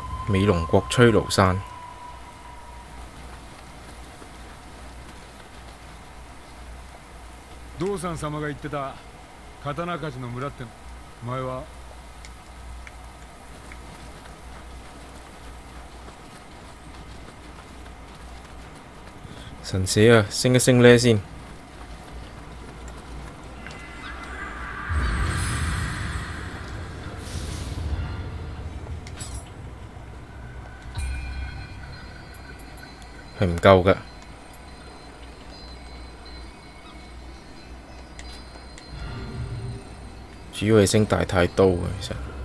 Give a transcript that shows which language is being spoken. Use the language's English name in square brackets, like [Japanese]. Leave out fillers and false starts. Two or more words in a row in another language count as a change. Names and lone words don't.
[Japanese] 美濃國吹廬山。道山様が言ってた刀鍛冶の村って前は [Cantonese] 神社啊，升一升呢先。係唔夠㗎，主要係升大太刀嘅其實。